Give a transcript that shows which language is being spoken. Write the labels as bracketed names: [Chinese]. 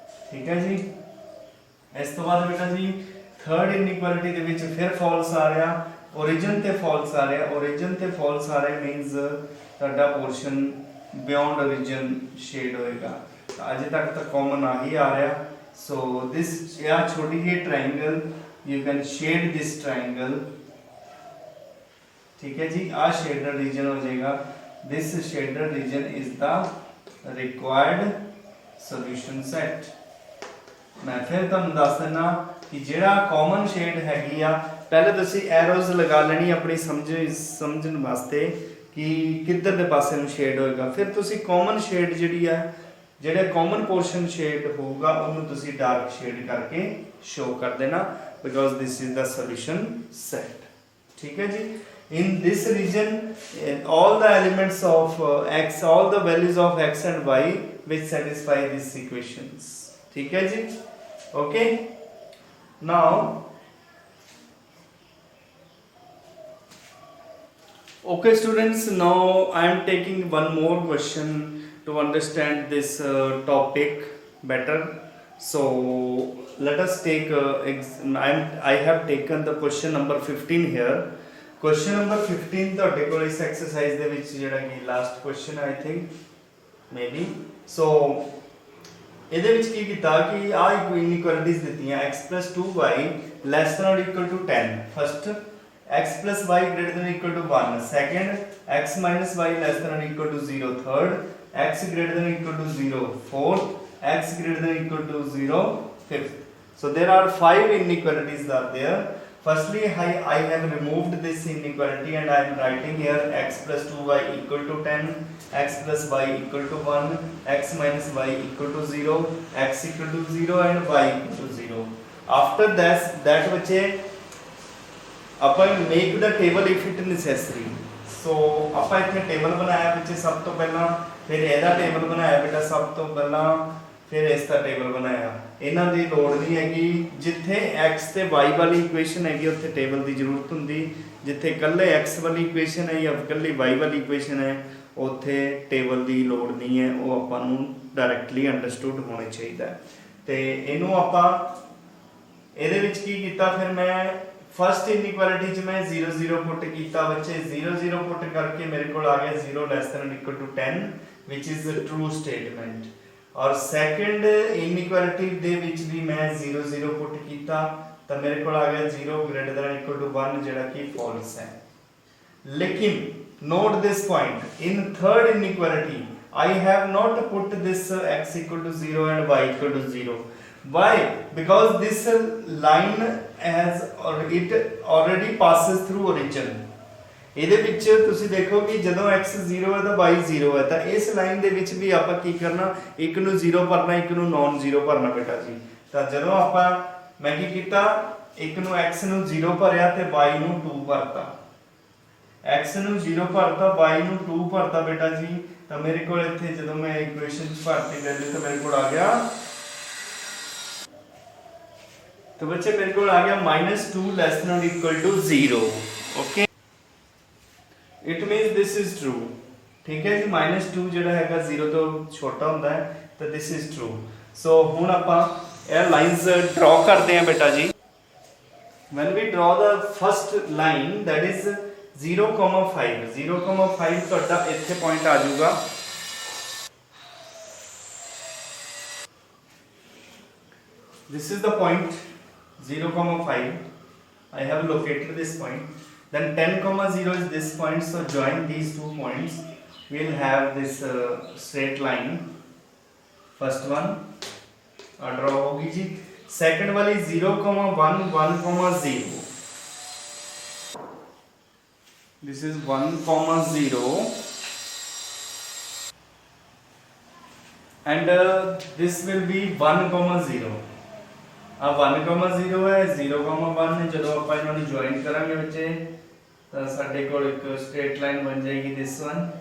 [Punjabi] ਠੀਕ ਹੈ ਜੀ। ਇਸ ਤੋਂ ਬਾਅਦ ਬੇਟਾ ਜੀ ਥਰਡ ਇਨਇਕੁਐਲਿਟੀ ਦੇ ਵਿੱਚ ਫਿਰ ਫਾਲਸ ਆ ਰਿਹਾ, origin ਤੇ ਫਾਲਸ ਆ ਰਿਹਾ, origin ਤੇ ਫਾਲਸ ਆ ਰਿਹਾ ਮੀਨਸ ਤੁਹਾਡਾ ਪੋਰਸ਼ਨ ਬਿਯੋਂਡ origin ਸ਼ੇਡ ਹੋਏਗਾ। ਤਾਂ ਅਜੇ ਤੱਕ ਤਾਂ ਕਾਮਨ ਆ ਹੀ ਆ ਰਿਹਾ। ਸੋ ਦਿਸ ਯਾ ਛੋਟੀ ਜਿਹੀ triangle [English] you can shade this triangle। [Hindi] ठीक है जी, आ [English] shaded region [Hindi] हो जाएगा। [English] this shaded region is the required solution set। [Punjabi] मैं फिर ਤੁਹਾਨੂੰ ਦੱਸ ਦਿੰਦਾ ਕਿ ਜਿਹੜਾ ਕਾਮਨ ਸ਼ੇਡ ਹੈਗੀ ਆ, ਪਹਿਲੇ ਤੁਸੀਂ ਐਰੋਜ਼ ਲਗਾ ਲੈਣੀ ਆਪਣੀ ਸਮਝਣ ਵਾਸਤੇ ਕਿ ਕਿੱਧਰ ਦੇ ਪਾਸੇ ਨੂੰ ਸ਼ੇਡ ਹੋਏਗਾ, ਫਿਰ ਤੁਸੀਂ ਕਾਮਨ ਸ਼ੇਡ ਜਿਹੜੀ ਆ, ਜਿਹੜਾ ਕਾਮਨ ਪੋਰਸ਼ਨ ਸ਼ੇਡ ਹੋਊਗਾ ਉਹਨੂੰ ਤੁਸੀਂ ਡਾਰਕ ਸ਼ੇਡ ਕਰਕੇ ਸ਼ੋ ਕਰ ਦੇਣਾ, [English] because this is the solution set। [Hindi] ठीक है जी। [English] in this region all the elements of x, all the values of x and y which satisfy these equations। [Hindi] ठीक है जी। [English] okay, now okay students, now I am taking one more question to understand this topic better। so let us take I have taken the question number 15 here। question number 15 [Punjabi] ਤੁਹਾਡੇ ਕੋਲ ਇਸ exercise ਦੇ ਵਿੱਚ ਜਿਹੜਾ ਕਿ last question I think maybe. ਸੋ ਇਹਦੇ ਵਿੱਚ ਕੀ ਕੀਤਾ ਕਿ ਆ ਇਨਇਕੁਐਲਿਟੀਜ਼ ਦਿੱਤੀਆਂ [English] x 2y less than or equal to 10, first x plus y greater than or equal to 1, second x minus y less than or equal to 0, third x greater than or equal to 0, fourth x greater than or equal to 0, fifth। so there are 5 inequalities are there। firstly I have removed this inequality and I am writing here x plus 2y equal to 10, x plus y equal to 1, x minus y equal to 0, x equal to 0 and y equal to 0। after that [Hindi] बच्चे अपन [English] make the table if it necessary। [Punjabi] so ਆਪਾਂ ਇੱਥੇ table ਬਣਾਇਆ ਵਿੱਚ ਸਭ ਤੋਂ ਪਹਿਲਾਂ, ਫਿਰ ਇਹਦਾ ਟੇਬਲ ਬਣਾਇਆ ਬੇਟਾ ਸਭ ਤੋਂ ਪਹਿਲਾਂ, ਫਿਰ ਇਸ ਦਾ ਟੇਬਲ ਬਣਾਇਆ। ਇਹਨਾਂ ਦੀ ਲੋੜ ਨਹੀਂ ਹੈਗੀ, ਜਿੱਥੇ x ਤੇ y ਵਾਲੀ ਇਕੁਏਸ਼ਨ ਹੈਗੀ ਉੱਥੇ ਟੇਬਲ ਦੀ ਜ਼ਰੂਰਤ ਹੁੰਦੀ, ਜਿੱਥੇ ਇਕੱਲੇ x ਵਾਲੀ ਇਕੁਏਸ਼ਨ ਹੈ ਜਾਂ ਇਕੱਲੀ y ਵਾਲੀ ਇਕੁਏਸ਼ਨ ਹੈ ਉੱਥੇ ਟੇਬਲ ਦੀ ਲੋੜ ਨਹੀਂ ਹੈ, ਉਹ ਆਪਾਂ ਨੂੰ ਡਾਇਰੈਕਟਲੀ ਅੰਡਰਸਟੂਡ ਹੋਣਾ ਚਾਹੀਦਾ ਹੈ। ਤੇ ਇਹਨੂੰ ਆਪਾਂ ਇਹਦੇ ਵਿੱਚ ਕੀ ਕੀਤਾ, ਫਿਰ ਮੈਂ ਫਸਟ ਇਨਇਕੁਐਲਿਟੀ 'ਚ ਮੈਂ 0 0 ਪੁੱਟ ਕੀਤਾ ਬੱਚੇ, 0 0 ਪੁੱਟ ਕਰਕੇ ਮੇਰੇ ਕੋਲ ਆ ਗਿਆ 0 less than equal to 10 which is a true statement. ਔਰ ਸੈਕੰਡ ਇਨਇਕੁਐਲਿਟੀ ਦੇ ਵਿੱਚ ਵੀ ਮੈਂ 0 0 ਪੁੱਟ ਕੀਤਾ ਤਾਂ ਮੇਰੇ ਕੋਲ ਆ ਗਿਆ 0 ਗ੍ਰੇਟਰ ਦੈਨ ਇਕੁਅਲ ਟੂ 1 ਜਿਹੜਾ ਕਿ ਫਾਲਸ ਹੈ। [English] ਲੇਕਿਨ note this point, in third inequality I have not put this x equal to 0 and y equal to 0। why? because this line has it already passes through origin। [Punjabi] ਇਹਦੇ ਵਿੱਚ ਤੁਸੀਂ ਦੇਖੋ ਕਿ ਜਦੋਂ x 0 ਹੈ ਤਾਂ y 0 ਹੈ, ਤਾਂ ਇਸ ਲਾਈਨ ਦੇ ਵਿੱਚ ਵੀ ਆਪਾਂ ਕੀ ਕਰਨਾ, ਇੱਕ ਨੂੰ 0 ਭਰਨਾ, ਇੱਕ ਨੂੰ ਨੋਨ 0 ਭਰਨਾ ਬੇਟਾ ਜੀ। ਤਾਂ ਜਦੋਂ ਆਪਾਂ ਮੈਂ ਕੀ ਕੀਤਾ, ਇੱਕ ਨੂੰ x ਨੂੰ 0 ਭਰਿਆ ਤੇ y ਨੂੰ 2 ਭਰਤਾ, x ਨੂੰ 0 ਭਰਤਾ y ਨੂੰ 2 ਭਰਤਾ ਬੇਟਾ ਜੀ। ਤਾਂ ਮੇਰੇ ਕੋਲ ਇੱਥੇ ਜਦੋਂ ਮੈਂ ਇਕੁਏਸ਼ਨ ਚ ਭਰਤੀ ਵੈਲਿਊ ਤਾਂ ਮੇਰੇ ਕੋਲ ਆ ਗਿਆ, [Hindi] तो बच्चे मेरे को आ गया [Punjabi] -2 [English] less than or equal to [Punjabi] 0। [English] Okay, it means this is true. [Hindi] ठीक है जी, [Punjabi] -2 ਜਿਹੜਾ ਹੈਗਾ 0 ਤੋਂ ਛੋਟਾ ਹੁੰਦਾ ਹੈ ਤਾਂ [English] This is true. [Punjabi] ਸੋ ਹੁਣ ਆਪਾਂ ਇਹ ਲਾਈਨਸ ਡਰਾ ਕਰਦੇ ਹਾਂ ਬੇਟਾ ਜੀ। [English] when we draw the first line that is 0,5 0,5 [Punjabi] ਤੁਹਾਡਾ ਇੱਥੇ ਪੁਆਇੰਟ ਆ ਜਾਊਗਾ। [English] this is the point 0,5, I have located this point। then 10,0 is this point, so join these two points, we'll have this straight line। first one draw [Hindi] होगी जी। [English] second वाली 0,1 1,0, this is 1,0 and this will be 1,0। [Punjabi] ਆ 1,0 है 0,1 ਜਦੋਂ ਆਪਾਂ ਇਹਨਾਂ ਨੂੰ join ਕਰਾਂਗੇ ਬੱਚੇ ਤਾਂ ਸਾਡੇ ਕੋਲ ਇੱਕ ਸਟ੍ਰੇਟ ਲਾਈਨ ਬਣ ਜਾਏਗੀ [English] this one.